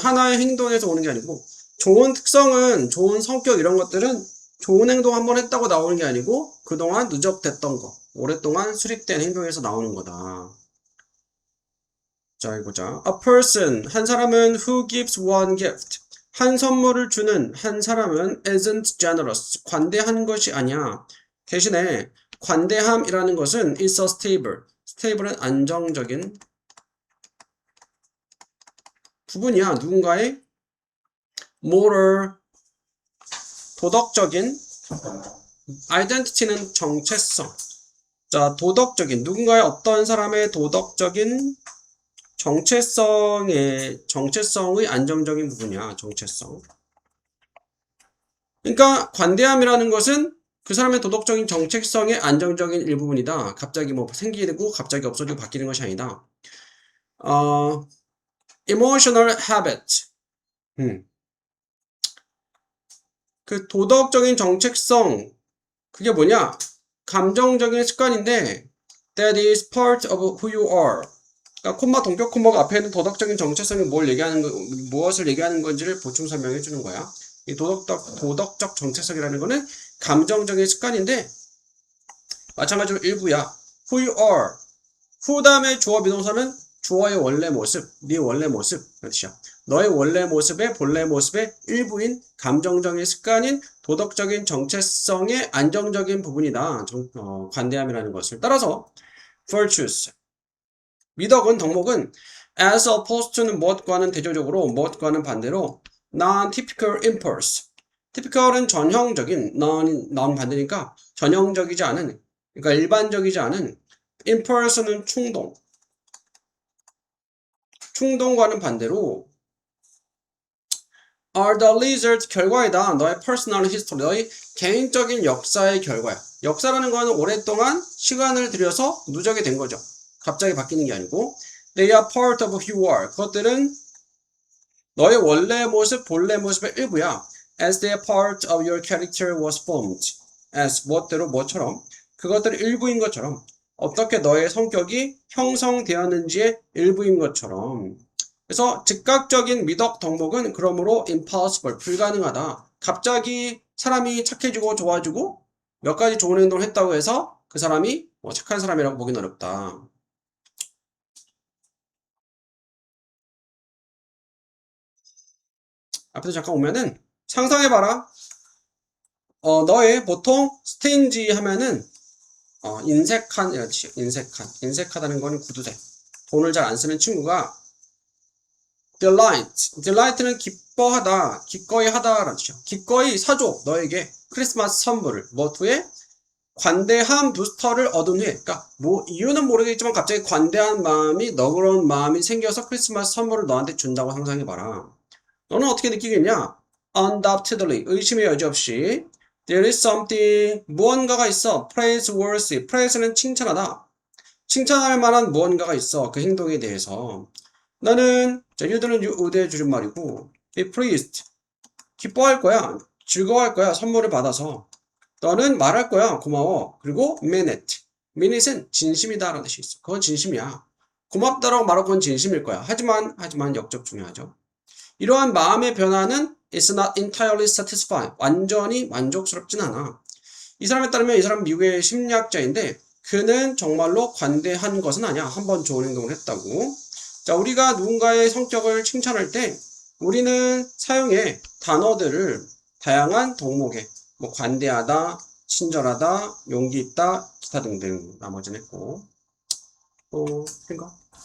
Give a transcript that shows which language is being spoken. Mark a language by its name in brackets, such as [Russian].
[Korean] 하나의 행동에서 오는 게 아니고, 좋은 특성은, 좋은 성격 이런 것들은 좋은 행동 한번 했다고 나오는 게 아니고, 그동안 누적됐던 거, 오랫동안 수립된 행동에서 나오는 거다. 자, 이거자. A person. 한 사람은 [English] who gives one gift. [Korean] 한 선물을 주는 한 사람은 [English] isn't generous. [Korean] 관대한 것이 아니야. 대신에 관대함이라는 것은 [English] is a stable. [Korean] stable은 안정적인 부분이야. 누군가의 moral, 도덕적인, identity는 정체성. 자, 도덕적인, 누군가의 어떤 사람의 도덕적인 정체성의 안정적인 부분이야. 정체성. 그러니까 관대함이라는 것은 그 사람의 도덕적인 정체성의 안정적인 일부분이다. 갑자기 뭐 생기고 갑자기 없어지고 바뀌는 것이 아니다. [English] emotional habit. [Korean] 그 도덕적인 정체성, 그게 뭐냐? 감정적인 습관인데 [English] that is part of who you are. [Korean] 그러니까 콤마, 동격 콤마가 앞에 있는 도덕적인 정체성이 무엇을 얘기하는 건지를 보충 설명해 주는 거야. 이 도덕적 정체성이라는 거는 감정적인 습관인데, 마찬가지로 일부야. [English] who you are. [Korean] who 다음에 주어 비동사는 주어의 원래 모습, 네 원래 모습, 그런 뜻이야. 너의 원래 모습의 본래 모습의 일부인 감정적인 습관인 도덕적인 정체성의 안정적인 부분이다. 관대함이라는 것을. 따라서 virtues. 미덕은, 덕목은 [English] as opposed to [Korean] 는 무엇과는 대조적으로, 무엇과는 반대로 [English] non-typical impulse. [Korean] typical은 전형적인, non 반대니까 전형적이지 않은, 그러니까 일반적이지 않은. impulse는 충동과는 반대로 [English] are the result, [Korean] 결과이다. 너의 [English] personal history, [Korean] 너의 개인적인 역사의 결과야. 역사라는 거는 오랫동안 시간을 들여서 누적이 된 거죠. 갑자기 바뀌는 게 아니고 [English] they are part of who you are. [Korean] 그것들은 너의 원래 모습, 본래 모습의 일부야. [English] as they are part of your character was formed. [Korean] as 무엇대로 뭐처럼 그것들의 일부인 것처럼 어떻게 너의 성격이 형성되었는지의 일부인 것처럼. 그래서 즉각적인 미덕 덕목은 그러므로 impossible, 불가능하다. 갑자기 사람이 착해지고 좋아지고 몇 가지 좋은 행동을 했다고 해서 그 사람이 착한 사람이라고 보기는 어렵다. 앞에서 잠깐 오면은 상상해봐라. 너의 보통 스tingy 하면은 인색한, 인색하다는 거는 구두쇠. 돈을 잘 안 쓰는 친구가 delight는 기뻐하다, 기꺼이 하다라는 뜻이야. 기꺼이 사줘, 너에게 크리스마스 선물을. 뭐 후에 관대한 부스터를 얻은 후에. 그러니까 뭐 이유는 모르겠지만 갑자기 관대한 마음이, 너그러운 마음이 생겨서 크리스마스 선물을 너한테 준다고 상상해봐라. 너는 어떻게 느끼겠냐? undoubtedly, 의심의 여지 없이 [English] There is something, [Korean] 무언가가 있어. [English] praiseworthy. [Korean] praise는 칭찬하다. 칭찬할 만한 무언가가 있어. 그 행동에 대해서. 나는, 자, you들은 의대의 줄임말이고, [English] be pleased. [Korean] 기뻐할 거야. 즐거워할 거야. 선물을 받아서. 너는 말할 거야. 고마워. 그리고 [English] mean it. mean it [Korean] 은 진심이다 라는 뜻이 있어. 그건 진심이야. 고맙다라고 말하고 그건 진심일 거야. 하지만 역적 중요하죠. 이러한 마음의 변화는 [English] is not entirely satisfying. [Korean] 완전히 만족스럽진 않아. 이 사람에 따르면 이 사람 미국의 심리학자인데 그는 정말로 관대한 것은 아니야. 한번 좋은 행동을 했다고. 자, 우리가 누군가의 성격을 칭찬할 때 우리는 사용의 단어들을 다양한 덕목에 뭐 관대하다, 친절하다, 용기 있다, 기타 등등 나머지는 했고 또 생각?